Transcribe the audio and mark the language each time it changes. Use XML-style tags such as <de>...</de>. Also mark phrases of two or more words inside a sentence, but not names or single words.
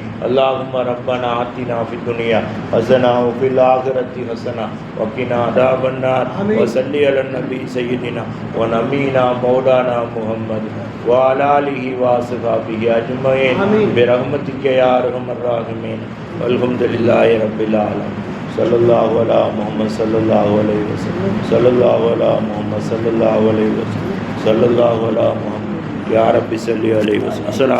<ar>اللهم ربنا آتنا في الدنيا حسنة وفي الآخرة حسنة وقنا عذاب النار. وصل على النبي سيدنا ونبينا مولانا محمد وعلى آله وأصحابه أجمعين برحمتك يا أرحم الراحمين. والحمد لله رب العالمين. صلى الله على محمد صلى الله عليه وسلم صلى الله على محمد صلى الله عليه وسلم صلى الله على محمد يا ربي صل عليه وسلم.</ar>